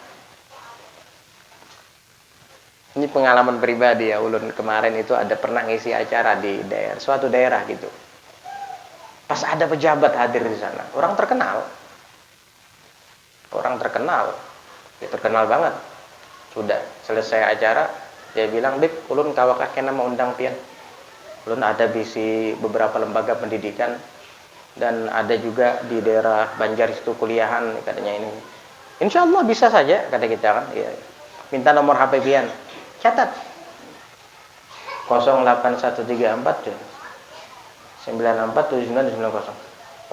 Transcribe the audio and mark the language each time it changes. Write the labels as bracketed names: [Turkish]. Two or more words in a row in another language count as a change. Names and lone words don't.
[Indonesian] Ini pengalaman pribadi ya, ulun kemarin itu ada pernah ngisi acara di suatu daerah gitu. Pas ada pejabat hadir di sana, orang terkenal, ya terkenal banget. Sudah selesai acara, dia bilang, "Bib, [Banjar] ulun kawak kena mau undang pian. Ulun ada bisi [Indonesian] beberapa lembaga pendidikan dan ada juga di daerah Banjar itu kuliahan," katanya ini. [Arabic] "إن شاء الله [Indonesian] bisa saja," kata kita kan. Ya. Minta nomor HP pian. Catat 08134 947990.